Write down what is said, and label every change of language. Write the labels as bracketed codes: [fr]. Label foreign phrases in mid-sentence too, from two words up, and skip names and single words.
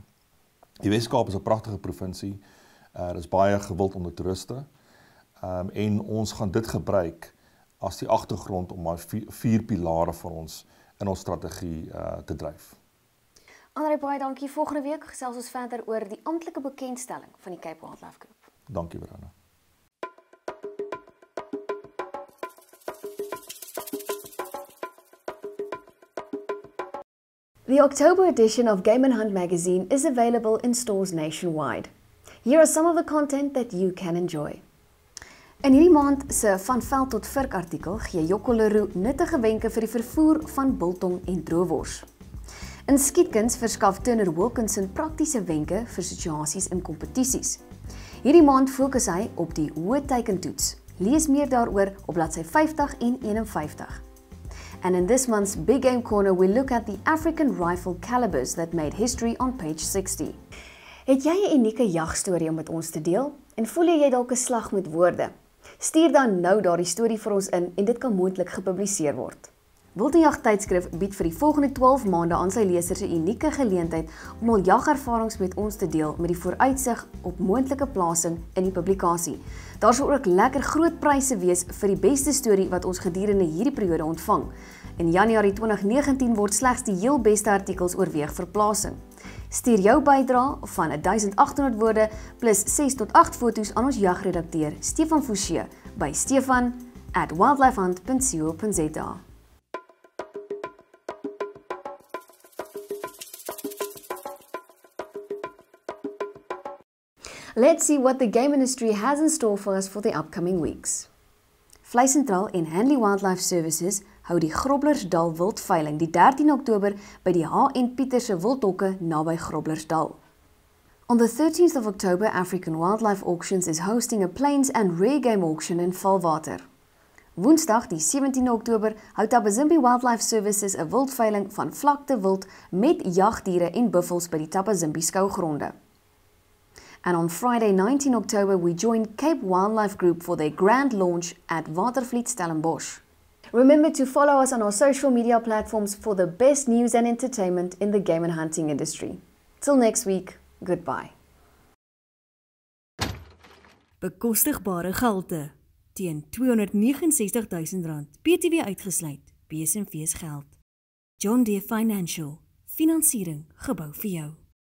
[af] Die Weskaap is 'n pragtige provinsie. Is baie gewild onder toeriste. En ons gaan dit gebruik as die agtergrond om maar 4 pilare vir ons in ons strategie te dryf. André, baie dankie. Volgende week gesels ons verder oor die amptelike bekendstelling van die Cape Wildlife Group. Dankie, Verona. [en] The October edition of Game&HUNT magazine is available in stores nationwide. Here are some of the content that you can enjoy. [af] In hierdie maand se Van Veld tot Vurk artikel gee Jocko Leroux nuttige wenke vir die vervoer van biltong en droewors. In skietkuns verskaf Turner Wilkinson praktiese wenke vir situasies in kompetisies. Hierdie maand fokus hy op die hoë teikentoets. Lees meer daaroor op bladsy 50 en 51. [en] And in this month's Big Game Corner, we look at the African rifle calibers that made history on page 60. [af] Het jy 'n unieke jagstorie om met ons te deel? En voel jy dalk 'n slag met woorde? Stuur dan nou daardie storie vir ons in en dit kan moontlik gepubliseer word. Wild en Jag tydskrif bied vir die volgende 12 maande aan sy lesers 'n unieke geleentheid om hul jagervarings met ons te deel met die vooruitsig op moontlike plasing in die publikasie. Daar sal ook lekker groot pryse wees vir die beste storie wat ons gedurende hierdie periode ontvang. In Januarie 2019 word slegs die heel beste artikels oorweeg vir plasing. Stuur jou bydrae van 1800 woorde plus 6 tot 8 foto's aan ons jagredakteur Stefan Fouché by stefan@wildlifehunt.co.za. [en] Let's see what the game industry has in store for us for the upcoming weeks. [af] Vlei Sentraal en Hanley Wildlife Services hou die Groblersdal wildveiling die 13 Oktober by die H.N. Pieterse wildhokke naby Groblersdal. [en] On the 13th of October, African Wildlife Auctions is hosting a plains and rare game auction in Valwater. [af] Woensdag die 17 Oktober hou Tabazimbi Wildlife Services 'n wildveiling van vlakte wild met jagdiere en buffels by die Tabazimbi skougronde. [en] And on Friday, 19 October, we joined Cape Wildlife Group for their grand launch at Watervliet, Stellenbosch. Remember to follow us on our social media platforms for the best news and entertainment in the game and hunting industry. Till next week, goodbye. [af] Bekostigbare gehalte teen R269,000, BTW uitgesluit, BSMV's geld. John Deere Financial, finansiering gebou vir jou.